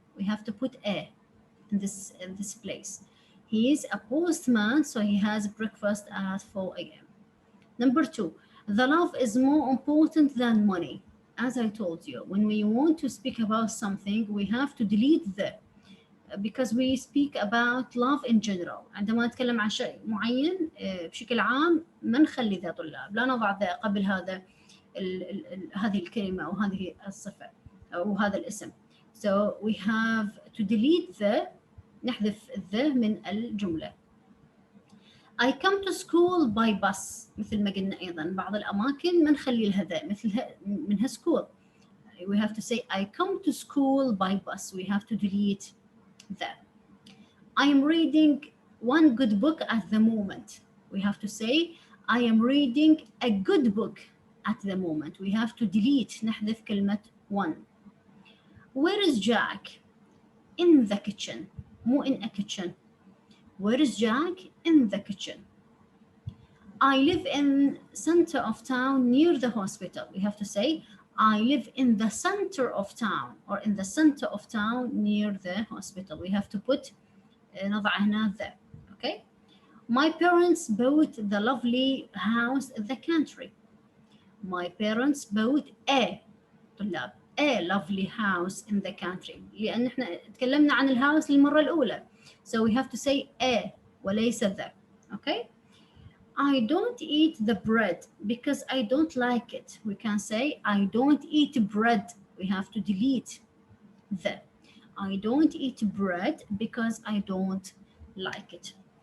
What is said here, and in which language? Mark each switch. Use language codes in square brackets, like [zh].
[en] We have to put a in this place. He is a postman, so he has breakfast at 4 a.m. Number 2, the love is more important than money. As I told you, when we want to speak about something, we have to delete the, because we speak about love in general. [ar] عندما نتكلم عن شيء معين بشكل عام ما نخلي ذا طلاب، لا نضع ذا قبل هذا هذه الكلمة أو هذه الصفة أو هذا الاسم. [en] So we have to delete the، [ar] نحذف the من الجملة. [en] I come to school by bus، [ar] مثل ما قلنا أيضا بعض الأماكن ما نخلي لها ذا مثلها منها school. [en] We have to say I come to school by bus. We have to delete that. I am reading one good book at the moment. We have to say I am reading a good book at the moment. We have to delete، [ar] نحذف كلمة one. [en] Where is Jack? In the kitchen. مو in a kitchen. Where is Jack? In the kitchen. I live in center of town near the hospital. We have to say I live in the center of town, or in the center of town near the hospital. We have to put [ar] نضع هنا [en] the. Okay. My parents bought the lovely house in the country. My parents bought a طلاب a lovely house in the country. [ar] لأن احنا تكلمنا عن الهاوس للمرة الأولى. [en] So we have to say a وليس the. Okay. I don't eat the bread because I don't like it. We can say I don't eat bread. We have to delete the. I don't eat bread because I don't like it.